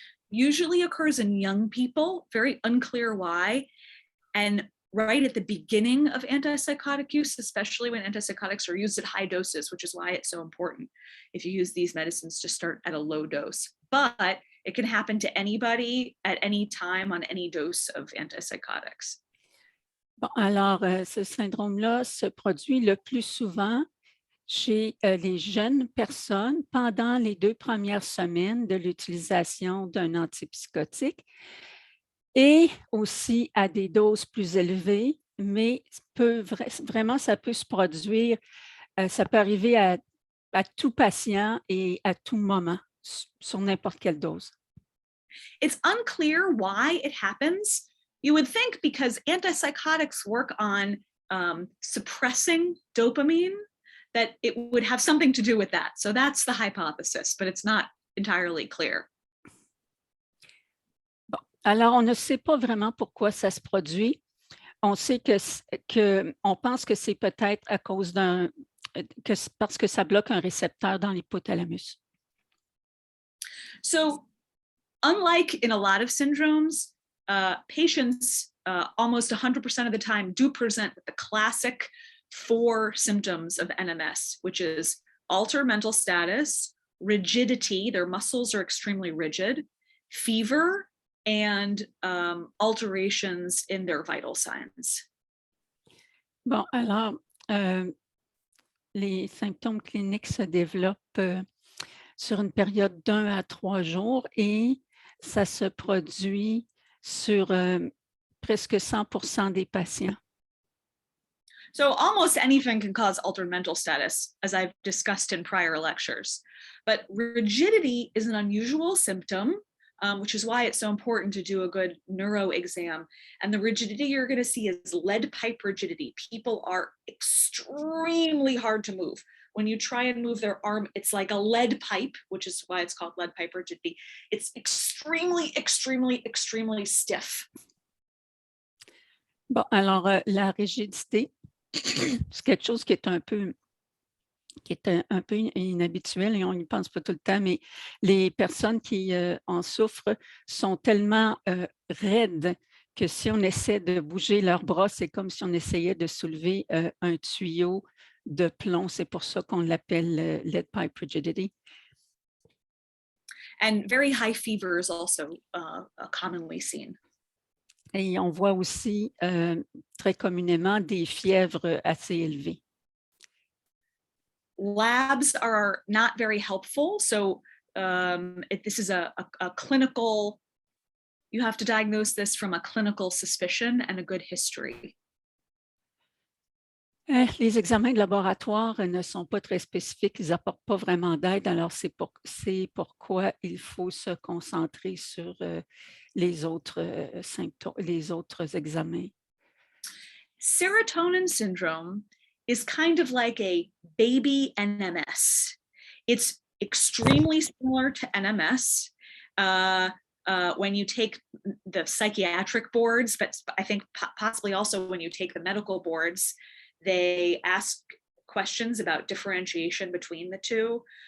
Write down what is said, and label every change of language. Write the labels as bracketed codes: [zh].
[en] Usually occurs in young people, very unclear why, and right at the beginning of antipsychotic use, especially when antipsychotics are used at high doses, which is why it's so important if you use these medicines to start at a low dose. But it can happen to anybody at any time on any dose of antipsychotics. [fr] Bon, alors, ce syndrome-là se produit le plus souvent chez les jeunes personnes pendant les 2 premières semaines de l'utilisation d'un antipsychotique et aussi à des doses plus élevées, mais vraiment, ça peut se produire, ça peut arriver à tout patient et à tout moment, sur n'importe quelle dose. [en] It's unclear why it happens. You would think because antipsychotics work on suppressing dopamine, that it would have something to do with that. So that's the hypothesis, but it's not entirely clear. [fr] Bon, alors, on ne sait pas vraiment pourquoi ça se produit. On sait on pense que c'est peut-être à cause parce que ça bloque un récepteur dans l'hypothalamus. [en] So unlike in a lot of syndromes, patients almost 100% of the time do present with the classic 4 symptoms of NMS, which is altered mental status, rigidity, their muscles are extremely rigid, fever, and alterations in their vital signs. [fr] Bon, alors, les symptômes cliniques se développent sur une période d'1 à 3 jours et ça se produit sur presque 100% des patients. [en] So almost anything can cause altered mental status, as I've discussed in prior lectures. But rigidity is an unusual symptom, which is why it's so important to do a good neuro exam. And the rigidity you're going to see is lead pipe rigidity. People are extremely hard to move. When you try and move their arm, it's like a lead pipe, which is why it's called lead pipe rigidity. It's extremely, extremely, extremely stiff. [fr] Bon, alors, la rigidité, c'est quelque chose qui est un peu inhabituel et on n'y pense pas tout le temps, mais les personnes qui en souffrent sont tellement raides que si on essaie de bouger leurs bras, c'est comme si on essayait de soulever un tuyau de plomb. C'est pour ça qu'on l'appelle [en] lead pipe rigidity. And very high fever is also commonly seen. [fr] Et on voit aussi très communément des fièvres assez élevées. [en] Labs are not very helpful. So this is a clinical, you have to diagnose this from a clinical suspicion and a good history. [fr] Les examens de laboratoire ne sont pas très spécifiques, ils n'apportent pas vraiment d'aide, alors c'est pourquoi il faut se concentrer sur les autres symptômes, les autres examens. [en] Serotonin syndrome is kind of like a baby NMS. It's extremely similar to NMS. When you take the psychiatric boards, but I think possibly also when you take the medical boards, they ask questions about differentiation between the two.